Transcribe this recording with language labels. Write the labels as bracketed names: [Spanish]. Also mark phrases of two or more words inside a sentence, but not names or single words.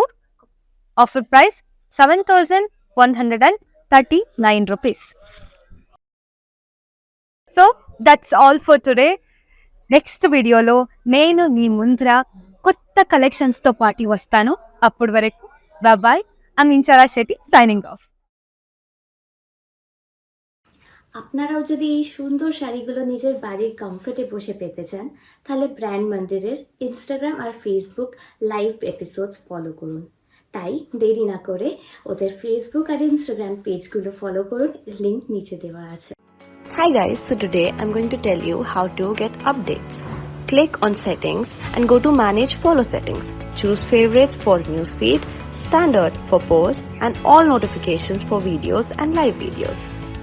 [English] offer price 7,139 rupees. So that's all for today. [Telugu] నెక్స్ట్ వీడియోలో నేను మీ ముందర కొత్త కలెక్షన్స్తో పాటు వస్తాను. అప్పటి వరకు బాయ్. [Bangla] আমি ইনচারা শেঠি [English] signing off. [Bangla] আপনারাও যদি এই সুন্দর শাড়িগুলো নিজের বাড়ির কমফোর্টে বসে পেতে চান তাহলে ব্র্যান্ড মন্দিরের ইনস্টাগ্রাম আর ফেসবুক [English] live episodes [Bangla] ফলো করুন। তাই দেরি না করে ওদের ফেসবুক আর ইনস্টাগ্রাম পেজগুলো ফলো করুন, লিংক নিচে দেওয়া আছে। [English] Hi guys, so today I'm going to tell you how to get updates. Click on settings and go to manage follow settings. Choose favorites for newsfeed, standard for posts and all notifications for videos and live videos.